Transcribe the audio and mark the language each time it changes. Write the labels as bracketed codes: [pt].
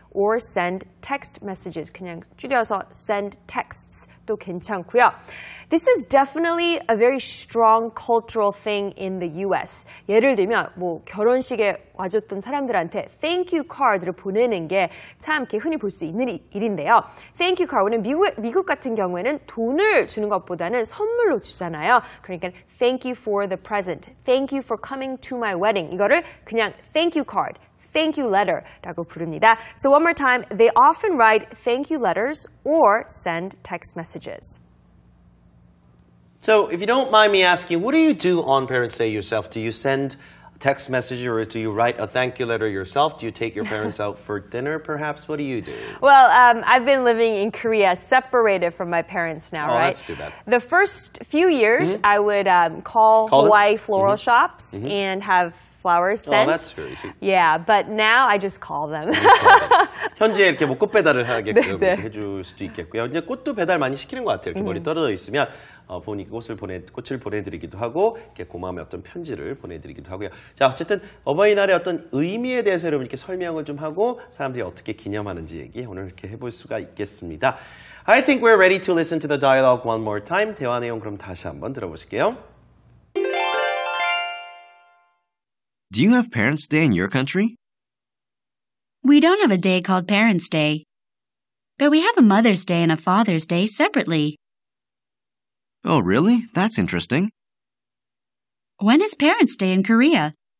[en] or send text messages. [ko] 그냥 줄여서 send texts도 괜찮고요. [en] This is definitely a very strong cultural thing in the US. [ko] 예를 들면 뭐 결혼식에 와줬던 사람들한테 thank you card를 보내는 게 참 이렇게 흔히 볼 수 있는 일인데요. Thank you card는 미국 같은 경우에는 돈을 주는 것보다는 선물로 주잖아요. 그러니까 [en] thank you for the present, thank you for coming to my wedding. [ko] 이거를 그냥 thank you card, thank you letter라고 부릅니다. [en] So one more time, they often write thank you letters or send text messages. So if you don't mind me asking, what do you do on Parents' Day yourself? Do you send text message or do you write a thank you letter yourself? Do you take your parents out for dinner perhaps? What do you do? Well, I've been living in Korea separated from my parents now, right? That's too bad. The first few years, I would call Hawaii floral shops and have flowers sent. Oh, that's very sweet. Yeah, but now I just call them. [ko] 현지에 이렇게 뭐 꽃 배달을 하게끔 네. 해줄 수도 있겠고요. 이제 꽃도 배달 많이 시키는 것 같아요. 이렇게 머리 떨어져 있으면 부모님께 꽃을 보내드리기도 하고 이렇게 고마움의 어떤 편지를 보내드리기도 하고요. 자, 어쨌든 어버이날의 어떤 의미에 대해서 여러분 이렇게 설명을 좀 하고 사람들이 어떻게 기념하는지 얘기 오늘 이렇게 해볼 수가 있겠습니다. [en] I think we're ready to listen to the dialogue one more time. [ko] 대화 내용 그럼 다시 한번 들어보실게요. [en] Do you have Parents' Day in your country? We don't have a day called Parents' Day, but we have a Mother's Day and a Father's Day separately. Oh, really? That's interesting. When is Parents' Day in Korea?